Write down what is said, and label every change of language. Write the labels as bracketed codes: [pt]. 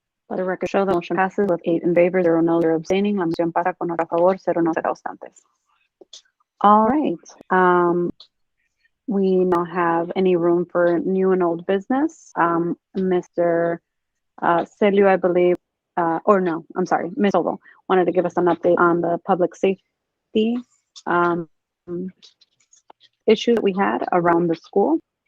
[en] Let the record show the motion passes with 8 in favor, 0 no, 0 abstaining. [es] La moción pasa con 8 a favor, 0 no, 0 ausentes. [en] All right. We don't have any room for new and old business. Mr. Celio, I believe, or no, I'm sorry, Ms. Oval wanted to give us an update on the public safety issue that we had around the school.